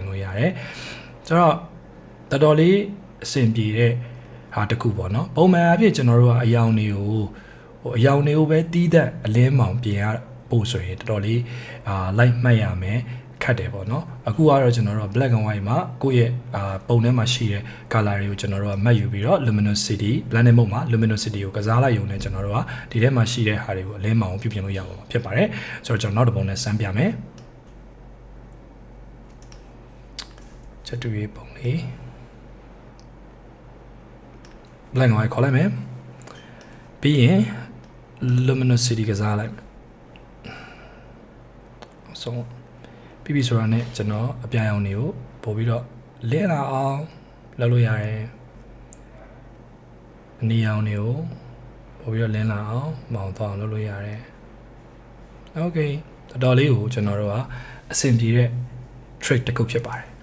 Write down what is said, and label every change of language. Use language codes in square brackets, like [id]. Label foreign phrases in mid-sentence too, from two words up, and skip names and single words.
[my] လို့ရတယ်ဆိုတော့တော်တော်လေးအဆင်ပြေတဲ့ဟာတစ်ခုပေါ့နော်ပုံမှန်အဖြစ်ကျွန်တော်တို့ကအယောင်တွေကိုပဲတီးတဲ့အလင်းမောင်ပြင်ရပို့ဆိုရင်တော်တော်လေးလိုက်မှတ်ရမယ်ခတ်တယ်ပေါ့နော်အခုကတော့ကျွန်တော်တို့ [en] black and white [my] မှာကိုယ့်ရဲ့ပုံထဲမှာရှိတဲ့ color တွေကိုကျွန်တော်တို့ကမှတ်ယူပြီးတော့ [en] luminosity blending mode [my] မှာ luminosity ကိုကစားလိုက်ရုံနဲ့ကျွန်တော်တို့ကဒီထဲမှာရှိတဲ့ဟာတွေကိုအလင်းမောင်ပြုပြင်လို့ရပါမှာဖြစ်ပါတယ်ဆိုတော့ကျွန်တော်နောက်တစ်ပုံနဲ့စမ်းပြမယ် ချက်တူရေးပုံလေး [en] black and white [my] ခေါ်လိုက်မယ်ပြီးရင် luminosity ကစားလိုက်မယ်ဆုံးပြီးပြီဆိုတာနဲ့ကျွန်တော်အပြာရောင်တွေကိုပို့ပြီးတော့လင်းလာအောင်လုပ်လို့ရတယ် အနီရောင်တွေကိုပို့ပြီးတော့လင်းလာအောင်မောင်သွားအောင်လုပ်လို့ရတယ်โอเคတော်တော်လေးကိုကျွန်တော်တို့ကအဆင်ပြေတဲ့ trick တစ်ခုဖြစ်ပါတယ်